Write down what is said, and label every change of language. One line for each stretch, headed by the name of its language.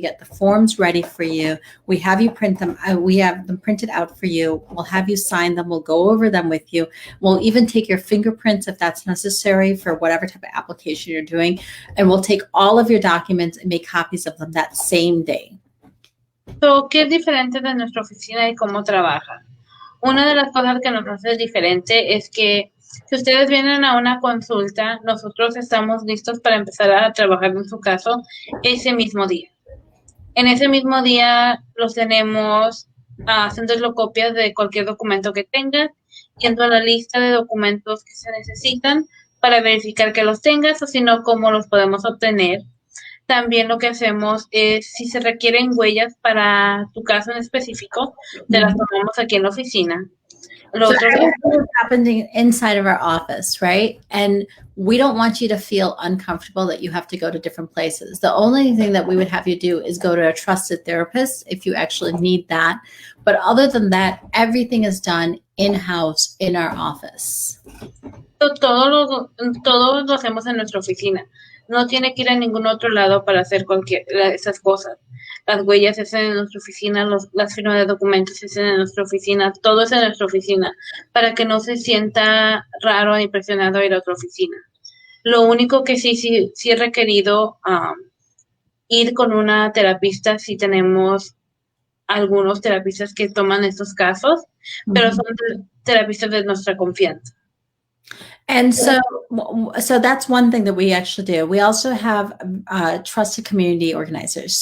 English: We get the forms ready for you. We have you print them. We have them printed out for you. We'll have you sign them. We'll go over them with you. We'll even take your fingerprints if that's necessary for whatever type of application you're doing. And we'll take all of your documents and make copies of them that same day.
Spanish: So, ¿qué es diferente de nuestra oficina y cómo trabaja? Una de las cosas que nos hace diferente es que si ustedes vienen a una consulta, nosotros estamos listos para empezar a trabajar en su caso ese mismo día. En ese mismo día los tenemos haciéndolo copias de cualquier documento que tengan, yendo a la lista de documentos que se necesitan para verificar que los tengas o si no, cómo los podemos obtener. También lo que hacemos es, si se requieren huellas para tu caso en específico, te las tomamos aquí en la oficina.
English: So everything is happening inside of our office, right? And we don't want you to feel uncomfortable that you have to go to different places. The only thing that we would have you do is go to a trusted therapist if you actually need that. But other than that, everything is done in-house in our office.
Spanish: Todo lo hacemos en nuestra oficina. No tiene que ir a ningún otro lado para hacer esas cosas. Las huellas se hacen en nuestra oficina, las firmas de documentos se hacen en nuestra oficina, todo es en nuestra oficina, para que no se sienta raro ni presionado ir a otra oficina. Lo único que sí es requerido ir con una terapista si tenemos algunos terapistas que toman estos casos, pero son terapistas de nuestra confianza.
English: And so that's one thing that we actually do. We also have trusted community organizers.